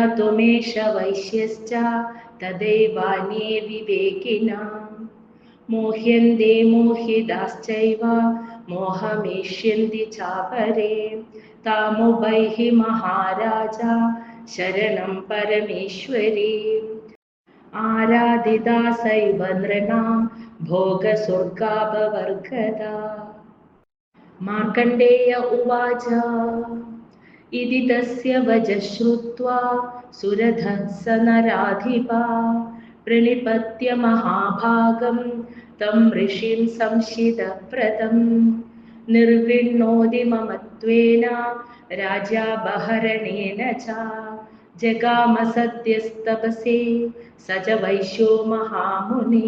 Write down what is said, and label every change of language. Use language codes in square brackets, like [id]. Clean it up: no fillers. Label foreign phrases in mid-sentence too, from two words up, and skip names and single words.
[sa] ത്വമേഷ വൈശ്യശ്ച തദൈവാന്യേ വിവേകിനാം മോഹ്യന്തേ മോഹിതാശ്ചൈവ മോഹമേഷ്യന്തി ചാപരേ താമുപൈഹി മഹാരാജ ശരണം പരമേശ്വരീ ആരാധിതാസൈവ നൃണാം ഭോഗസ്വർഗാപവർഗദാ. മാർക്കണ്ഡേയ ഉവാച ഇതി തസ്യ വചഃ ശ്രുത്വാ സുരഥഃ स नराधिपा प्रणिपत्य महाभागं तं ऋषिं संशितव्रतं निर्विण्णोदि ममत्वेन राज्यापहरणेन च जगाम सद्यस्तपसे स च वैश्यो महामुने